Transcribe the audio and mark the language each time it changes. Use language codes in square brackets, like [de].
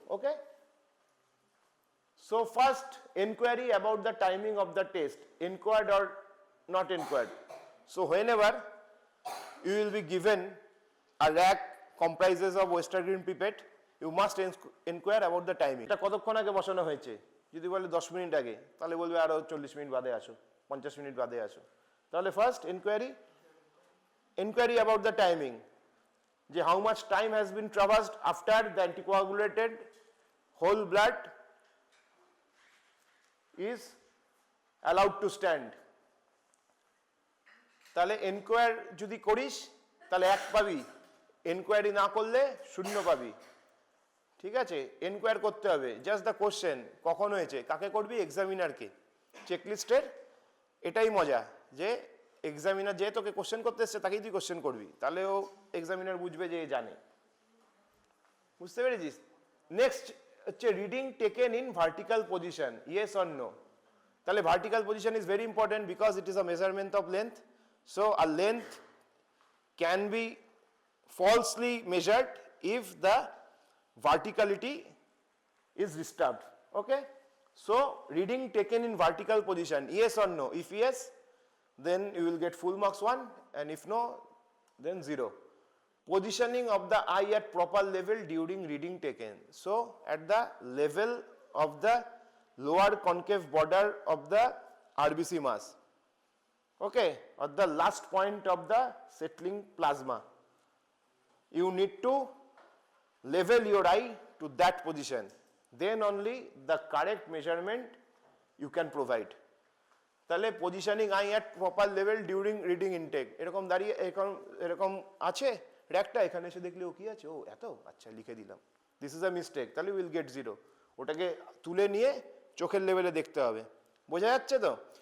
[en] Okay, so first inquiry about the timing of the test, inquired or not inquired. So whenever you will be given a rack comprises of Westergren pipette, you must inquire about the timing. [bn] এটা কতক্ষণ আগে বসানো হয়েছে? যদি বলে 10 minute আগে তাহলে বলবে আরো 40 মিনিট বাদে আসো, 50 মিনিট বাদে আসো। তাহলে [en] first enquiry enquiry about the timing, [bn] যে [en] how much time has been traversed after the anticoagulated whole blood is allowed to stand. [bn] তাহলে এনকোয়ার যদি করিস তাহলে 1 পাবি, এনকোয়ারি না করলে 0 পাবি। ঠিক আছে, এনকোয়ার করতে হবে। [en] just the question [bn] কখন হয়েছে, কাকে করবি, এক্সামিনারকে। চেকলিস্টের এটাই মজা যে এক্সামিনার যে তোকে কোশ্চেন করতে এসছে তাকেই তুই কোশ্চেন করবি, তাহলে ও এক্সামিনার বুঝবে যে জানে। বুঝতে পেরেছিস? [en] next [bn] হচ্ছে [en] Reading taken in vertical position, yes or no. [bn] তাহলে [en] Vertical position is very important because it is a measurement of length. So a length can be falsely measured if the verticality is disturbed. Okay, so reading taken in vertical position, yes or no? If yes, then you will get full marks 1, and if no, then 0. Positioning of the eye at proper level during reading taken, so at the level of the lower concave border of the RBC mass, okay, or the last point of the settling plasma. You need to level your eye to that position, then only the correct measurement you can provide. [bn] তাহলে [en] positioning eye at proper level during reading intake, [bn] এরকম দাঁড়িয়ে এরকম আছে র্যাকটা, এখানে এসে দেখলে ও কি আছে, ও এত, আচ্ছা লিখে দিলাম, [en] this is a mistake, [bn] তাহলে [en] will get [bn] 0। ওটাকে তুলে নিয়ে চোখের লেভেলে দেখতে হবে। বোঝা যাচ্ছে তো?